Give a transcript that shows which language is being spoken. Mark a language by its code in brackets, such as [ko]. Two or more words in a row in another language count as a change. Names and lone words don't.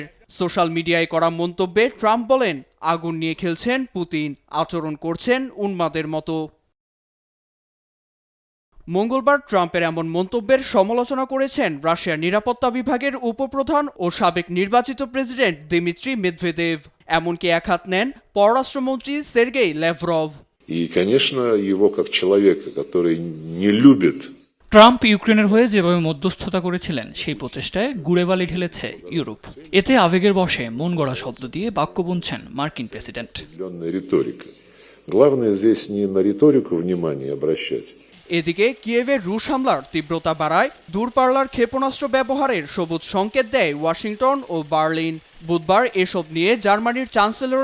[bn] সোশ্যাল মিডিয়ায় করা মন্তব্যে ট্রাম্প বলেন, আগুন নিয়ে খেলছেন পুতিন, আচরণ করছেন উন্মাদের মতো। মঙ্গলবার ট্রাম্পের এমন মন্তব্যের সমালোচনা করেছেন রাশিয়ার নিরাপত্তা বিভাগের উপপ্রধান ও সাবেক নির্বাচিত প্রেসিডেন্ট দিমিত্রি মেদভেদেভ। এমনকি একহাত নেন পররাষ্ট্রমন্ত্রী সের্গেই ল্যাভরভ। [ru] И, конечно, его как человека, который не любит [bn] ট্রাম্প ইউক্রেনের হয়ে যেভাবে মধ্যস্থতা করেছিলেন সেই প্রচেষ্টায় গুড়ে বালি ঢেলেছে ইউরোপ। এতে আবেগের বশে মন গড়া শব্দ দিয়ে বাক্য বুনছেন মার্কিন প্রেসিডেন্ট। [ru] риторика. Главное здесь не на риторику внимание обращать. [bn] এদিকে কিয়েভের রুশ হামলার তীব্রতা বাড়ায় দূরপাল্লার ক্ষেপণাস্ত্র ব্যবহারের সবুজ সংকেত দেয় ওয়াশিংটন ও বার্লিন। বুধবার এসব নিয়ে জার্মানির চ্যান্সেলর